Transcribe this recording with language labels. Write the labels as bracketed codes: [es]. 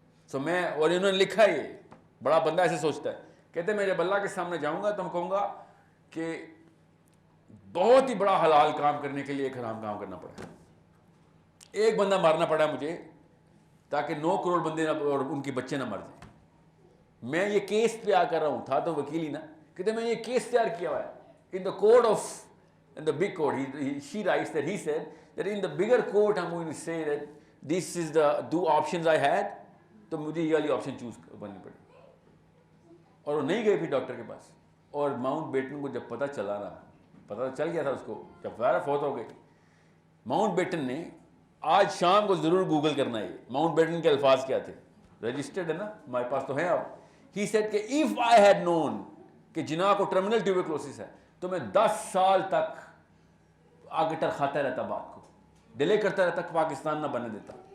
[ur] سو میں, اور انہوں نے لکھا یہ, بڑا بندہ ایسے سوچتا ہے, کہتے ہیں میں جب اللہ کے سامنے جاؤں گا تو میں کہوں گا کہ بہت ہی بڑا حلال کام کرنے کے لیے ایک حرام کام کرنا پڑا, ایک بندہ مارنا پڑا مجھے تاکہ 9 کروڑ بندے اور ان کے بچے نہ مر جائیں. میں یہ کیس تیار کر رہا ہوں, تھا تو وکیل ہی نا, کہتے میں یہ کیس تیار کیا ہوا ہے [en] In the court of, in the big court. She writes that he said that in the bigger court I'm going to say that this is the 2 options I had, [ur] تو مجھے یہ والی آپشن چوز کرنی پڑی. اور وہ نہیں گئے پھر ڈاکٹر کے پاس. اور ماؤنٹ بیٹن کو جب پتہ چلا نا, پتہ چل گیا تھا اس کو, جب ظاہر فوت ہو گئی. ماؤنٹ بیٹن نے, آج شام کو ضرور گوگل کرنا ہے ماؤنٹ بیٹن کے الفاظ کیا تھے, رجسٹرڈ ہے نا ہمارے پاس تو ہیں اب. [en] he said [ur] کہ [en] if I had known [ur] کہ جناح کو ٹرمینل ٹیوبرکلوسس ہے تو میں 10 سال تک آگے ٹرکھاتا رہتا, بات کو ڈیلے کرتا رہتا, پاکستان نہ بننے دیتا.